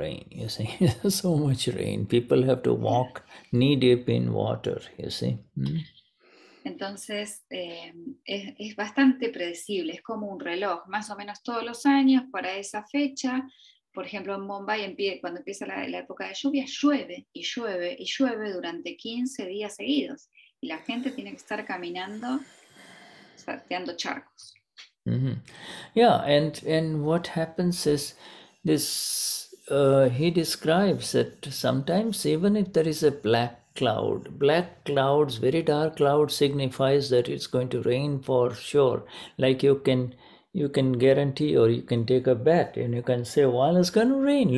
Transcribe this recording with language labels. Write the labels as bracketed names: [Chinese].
[English] You see, so much rain. People have to walk knee deep in water, you see. [Spanish] Entonces, es bastante predecible, es como un reloj, más o menos todos los años para esa fecha. Por ejemplo, en Bombay, cuando empieza la época de lluvia, llueve y llueve y llueve durante 15 días seguidos. Y la gente tiene que estar caminando, salteando charcos. [English] Yeah, and what happens is this, he describes that sometimes even if there is a black clouds, very dark cloud signifies that it's going to rain for sure. Like you can guarantee, or you can take a bet and you can say, well, it's going to rain.